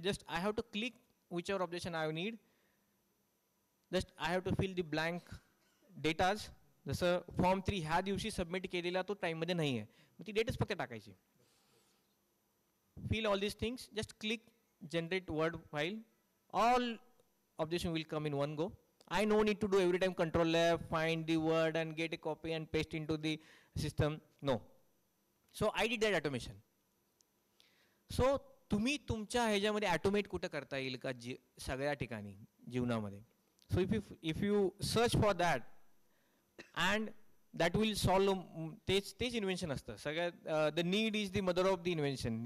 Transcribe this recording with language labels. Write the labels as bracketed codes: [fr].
[en] Just I have to click whichever objection I need. Just I have to fill the blank datas. [mr] जसं form 3 ह्या दिवशी submit केलेला तो टाईममध्ये नाही आहे, मग ती डेटच फक्त टाकायची. [en] Fill all these things, just click generate word file, all objection will come in one go. I no need to do every time control F, find the word and get a copy and paste into the system. No. So I did that automation. [mr] So तुम्ही तुमच्या ह्याच्यामध्ये automate कुठं करता येईल का सगळ्या ठिकाणी जीवनामध्ये. [en] So if you search for that and that will solve. [mr] तेच इन्व्हेन्शन असतं सगळ्यात. [en] The need is the mother of the invention.